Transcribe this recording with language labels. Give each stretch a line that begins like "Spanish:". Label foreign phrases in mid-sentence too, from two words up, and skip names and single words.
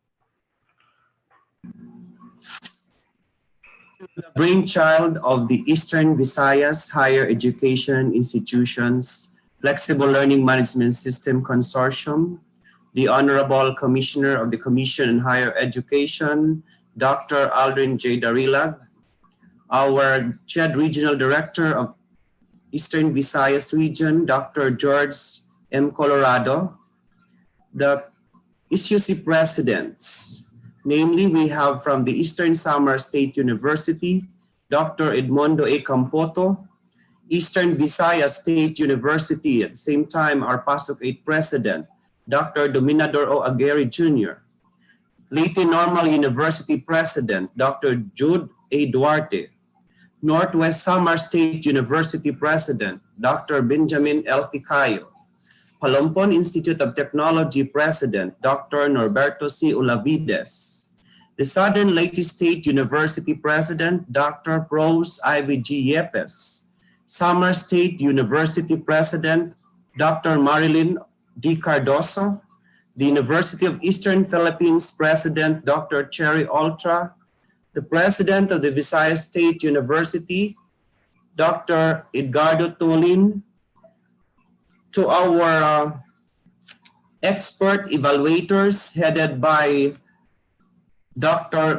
English: The brainchild of the Eastern-Visayas Higher Education Institutions Flexible Learning Management System Consortium, the Honorable Commissioner of the Commission on Higher Education, Dr. Aldrin J. Darilag, our CHED Regional Director of Eastern Visayas Region, Dr. George M. Colorado, the SUC presidents. Namely, we have from the Eastern Samar State University, Dr. Edmondo A. Campoto, Eastern Visayas State University, at the same time, our PASOK 8 president, Dr. Dominador O. Aguirre Jr., Leyte Normal University president, Dr. Jude A. Duarte, Northwest Samar State University president, Dr. Benjamin L. Picayo, Palompon Institute of Technology president, Dr. Norberto C. Olavides, the Southern Leyte State University president, Dr. Prose Ivy G. Yepes, Samar State University president, Dr. Marilyn D. Cardoso, the University of Eastern Philippines president, Dr. Cherry Ultra, the president of the Visayas State University, Dr. Edgardo Tulin, to our expert evaluators headed by Dr.